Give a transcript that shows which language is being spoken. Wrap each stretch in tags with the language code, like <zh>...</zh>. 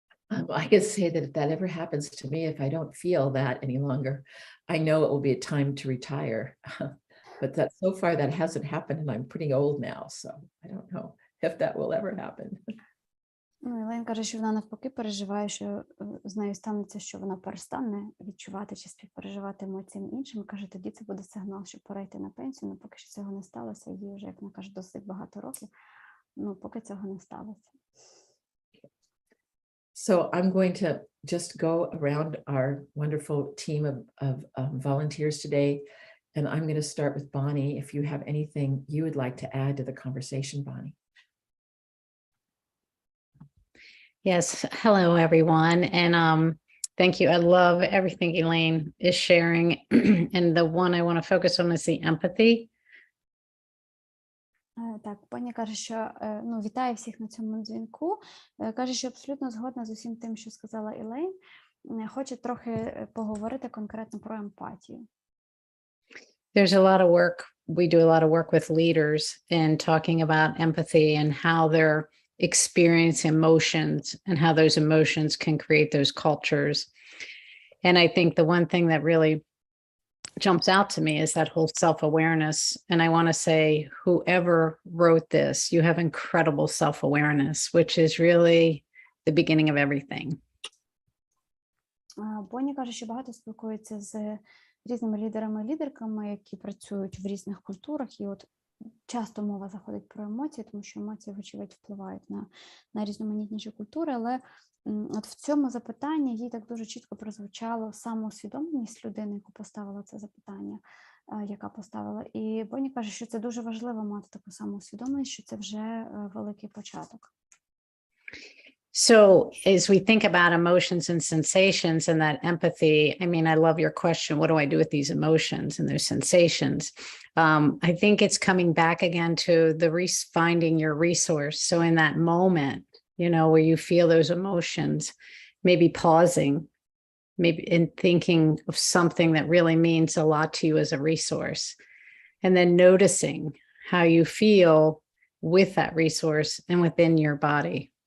<en>I could say that if that ever happens to me, if I don't feel that any longer, I know it will be a time to retire. But that so far that hasn't happened, and I'm pretty old now, so I don't know if that will ever happen.</en> <uk>Елейн каже, що вона навпаки переживає, що з нею станеться, що вона перестане відчувати чи співпереживати емоціям іншим. Каже, тоді це буде сигнал, щоб пора йти на пенсію, але поки що цього не сталося, їй вже, як вона каже, досить багато років, поки цього не сталося.</uk> <en>So I'm going to just go around our wonderful team of volunteers today, and I'm going to start with Bonnie. If you have anything you would like to add to the conversation, Bonnie. Yes, hello everyone, and thank you. I love everything Elaine is sharing, and the one I want to focus on is the empathy.</en> <uk>Так, пані каже, що вітає всіх на цьому дзвінку. Каже, що абсолютно згодна з усім тим, що сказала Елейн. Хоче трохи поговорити конкретно про емпатію.</uk> <en>There's a lot of work. We do a lot of work with leaders in talking about empathy and how they're experience emotions and how those emotions can create those cultures. And I think the one thing that really jumps out to me is that whole self-awareness. And I want to say, whoever wrote this, you have incredible self-awareness, which is really the beginning of everything.</en> <uk>Бонні каже, що багато спілкується з різними лідерами і лідерками, які працюють в різних культурах, і от часто мова заходить про емоції, тому що емоції, вочевидь, впливають на різноманітніші культури, але от в цьому запитанні їй так дуже чітко прозвучало самоусвідомленість людини, яку поставила це запитання, яка поставила. І Бонні каже, що це дуже важливо мати таку самоусвідомленість, що це вже великий початок.</uk> <en>So as we think about emotions and sensations and that empathy, I mean, I love your question, what do I do with these emotions and those sensations? I think it's coming back again to the finding your resource. So in that moment, where you feel those emotions, maybe pausing, maybe in thinking of something that really means a lot to you as a resource, and then noticing how you feel with that resource and within your body.</en>